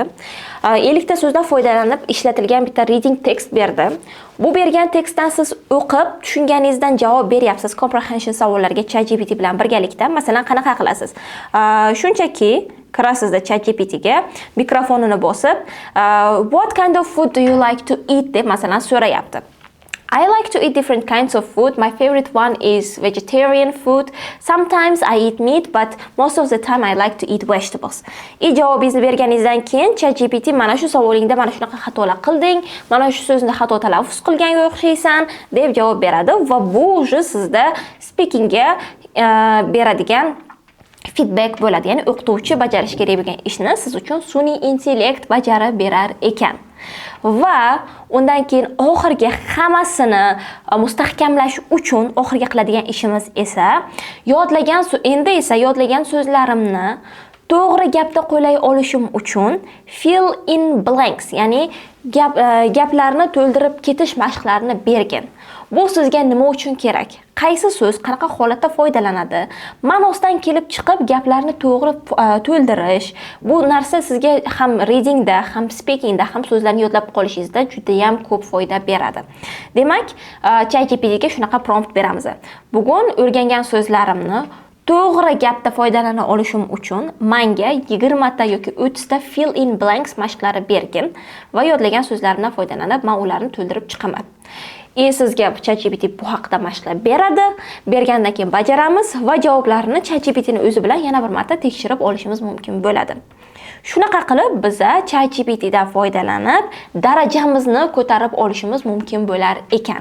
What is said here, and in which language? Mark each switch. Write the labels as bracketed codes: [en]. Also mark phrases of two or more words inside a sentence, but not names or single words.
[uz] 50 ta so'zdan foydalanib ishlatilgan bitta [en] reading text [uz] berdi. Bu bergan tekstdan siz o'qib, tushunganingizdan javob beryapsiz comprehension savollariga ChatGPT bilan birgalikda. Masalan, qanaqa qilasiz? Shunchaki kirasizda ChatGPTga mikrofonini bosib, [en] what kind of food do you like to eat [uz] deb masalan so'rayapti. [en] I like to eat different kinds of food. My favorite one is vegetarian food. Sometimes I eat meat, but most of the time I like to eat vegetables. [uz] Javobingizni berganingizdan keyin ChatGPT mana shu savolingda mana shunaqa xatolar qilding, mana shu so'zni xato talaffuz qilganga o'xshaysan deb javob beradi va bu уже sizda speakingga beradigan feedback bo'ladi. Ya'ni o'qituvchi bajarish kerak bo'lgan ishni siz uchun sun'iy intellekt bajarib berar ekan. Va undan keyin oxirgi hammasini mustahkamlash uchun oxirgi qiladigan ishimiz esa yodlagan so'zlarimni to'g'ri gapda qo'llay olishim uchun [en] fill in blanks, [uz] ya'ni gaplarni to'ldirib ketish mashqlarini bergin. Bu sizga nima uchun kerak? Qaysi so'z qanaqa holatda foydalanadi? Ma'nosidan kelib chiqib gaplarni to'g'ri to'ldirish. Bu narsa sizga ham readingda, ham speakingda, ham so'zlarni yodlab qolishingizda juda ham ko'p foyda beradi. Demak, ChatGPTga shunaqa prompt beramiz. Bugun o'rgangan so'zlarimni to'g'ri gapda foydalana olishim uchun menga 20 ta yoki 30 ta [en] fill in blanks [uz] mashqlari bergin va yodlagan so'zlarimdan foydalanib men ularni to'ldirib chiqaman. Sizga ChatGPT bu haqda mashqlar beradi. Bergandan keyin bajaramiz va javoblarini ChatGPTning o'zi bilan yana bir marta tekshirib olishimiz mumkin bo'ladi. Shunaqa qilib biz ChatGPTdan foydalanib darajamizni ko'tarib olishimiz mumkin bo'lar ekan.